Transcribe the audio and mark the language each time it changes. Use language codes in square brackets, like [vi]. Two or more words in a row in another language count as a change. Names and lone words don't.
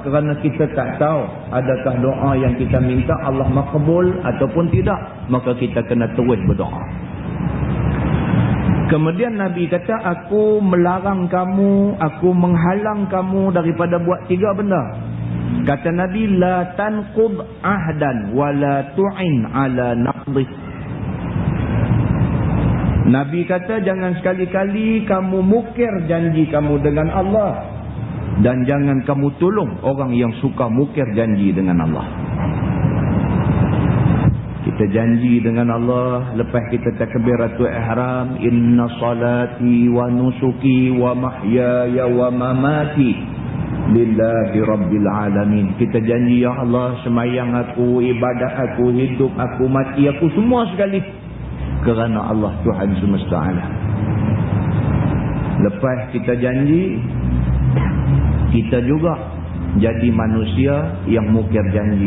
[ms] Kerana kita tak tahu adakah doa yang kita minta Allah makbul ataupun tidak. Maka kita kena terus berdoa. Kemudian Nabi kata, aku melarang kamu, aku menghalang kamu daripada buat 3 benda. Kata Nabi, [ar] لا تنقض عهدا ولا تعن على نقضه. [ms] Nabi kata, jangan sekali-kali kamu mukir janji kamu dengan Allah. Dan jangan kamu tolong orang yang suka mukir janji dengan Allah. Kita janji dengan Allah, lepas kita [ar] تكبيرة الإحرام, إن صلاتي ونسكي ومحياي ومماتي لله رب العالمين. [ms] Kita janji, [ar] يا الله, [ms] semayang aku, ibadat aku, hidup aku, mati aku, semua sekali kerana Allah Tuhan semesta alam. Lepas kita janji, kita juga jadi manusia yang mukir janji.